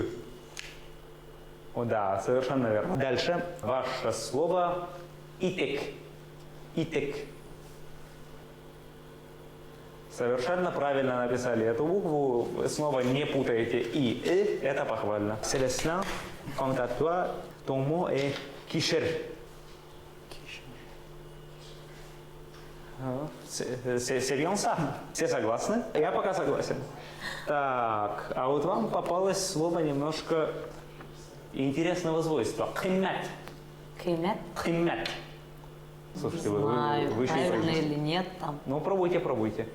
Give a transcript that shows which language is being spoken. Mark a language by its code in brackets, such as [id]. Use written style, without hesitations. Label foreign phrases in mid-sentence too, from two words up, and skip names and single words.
[ru] О, да, совершенно верно. Дальше. Ваше слово «итек». «Итек». Совершенно правильно написали эту букву. Вы снова не путаете «и», «э». Это похвально. [fr] Célestin, quant à toi, ton mot est «кишер». C'est bien ça. [ru] Все согласны? Я пока согласен. Так, а вот вам попалось слово немножко интересного свойства. «Киммат». Кимет? «Киммат». Слушайте, Знаю, вы еще не правильно произнесли. или нет там. Ну, пробуйте, пробуйте.